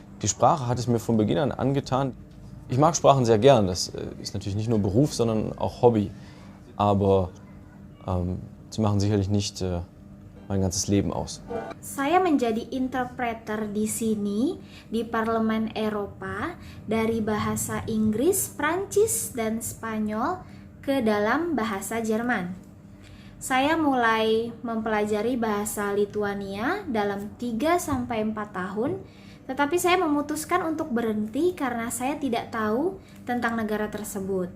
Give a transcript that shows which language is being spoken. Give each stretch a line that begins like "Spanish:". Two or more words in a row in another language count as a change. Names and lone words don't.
German: Die Sprache hat es mir von Beginn an angetan. Ich mag Sprachen sehr gern, das ist natürlich nicht nur Beruf, sondern auch Hobby. Aber sie machen sicherlich nicht mein ganzes Leben aus.
Indonesian: Saya menjadi interpreter di sini, di Parlemen Eropa, dari bahasa Inggris, Prancis, dan Spanyol ke dalam bahasa Jerman. Saya mulai mempelajari bahasa Lituania dalam 3-4 tahun, tetapi saya memutuskan untuk berhenti karena saya tidak tahu tentang negara tersebut.